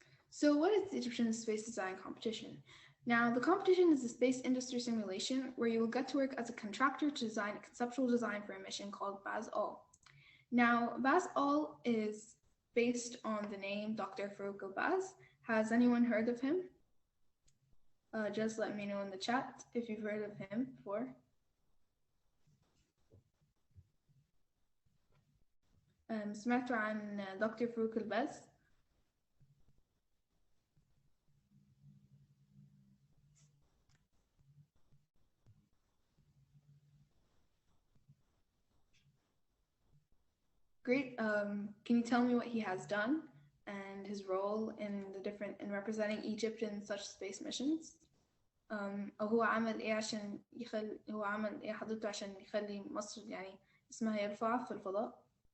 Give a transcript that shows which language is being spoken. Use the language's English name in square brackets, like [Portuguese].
[English] So what is the Egyptian Space Design Competition? Now, the competition is a space industry simulation where you will get to work as a contractor to design a conceptual design for a mission called BAS-AL. Now, BAS-AL is based on the name Dr. Farouk Elbaz. Has anyone heard of him? just let me know in the chat if you've heard of him before. [Arabic] سمعتوا عن دكتور فاروق الباز؟ [English] Great. Can you tell me what he has done and his role in representing Egypt in such space missions? [Arabic] أو هو عمل إيه عشان هو عمل إيه حضرته عشان يخلي مصر يعني اسمها يرفع في الفضاء؟